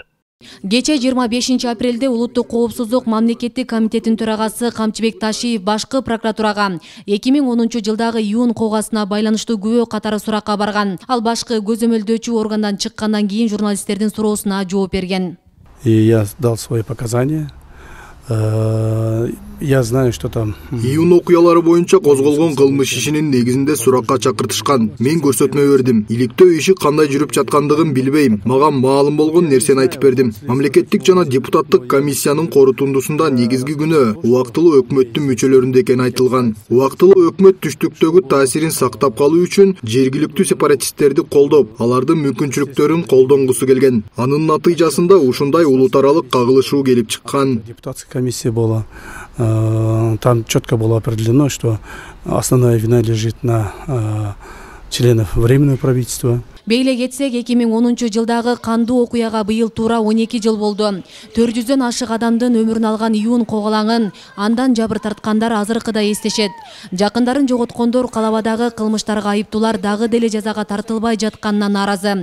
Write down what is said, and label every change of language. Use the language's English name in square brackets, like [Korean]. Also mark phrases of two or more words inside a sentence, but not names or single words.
[Kyrgyz] Кече 25 апрелде улуттук коопсуздук мамлекеттик комитетинин төрагасы Камчыбек Ташиев башкы прокуратурага 2010 жылдагы июнь окугасына байланыштуу күбө катары суракка барган. Ал башкы көзөмөлдөөчү органдан чыккандан кийин журналисттердин суроосуна жооп берген. [Russian] И я дал свои показания. Я знаю, что там. [Kyrgyz] Июнь окуялары боюнча козголгон кылмыш ишинин негизинде суракка чакыртышкан. Мен көрсөтмө бердим. Иликтөө иши кандай жүрүп жаткандыгын билбейм. Мага маалым болгон нерсени айтып бердим. Мамлекеттик жана депутаттык комиссиянын корутундусунда негизги күнөө убактылуу өкмөттүн мүчөлөрүндө экени айтылган. Убактылуу өкмөт түштүктөгү таасирин сактап калуу үчүн жергиликтүү сепаратисттерди колдоп, алардын мүмкүнчүлүктөрүн колдонгусу келген. Анын натыйжасында ушундай улут аралык кагылышуу келип чыккан. [Russian] Депутатская комиссия была. Там четко было определено, что основная вина лежит на членов временного правительства. [Kyrgyz] Бейле кетсек, 2010 жылдагы кандуу окуяга быйыл туура 12 жыл болду. 400дөн ашык адамдын өмүрүн алган июнь коголаңын андан жабыр тарткандар азыркыда эстешет. Жакындарын жоготкондор Калабадагы кылмыштарга айыптуулар дагы деле жазага тартылбай жатканына нааразы.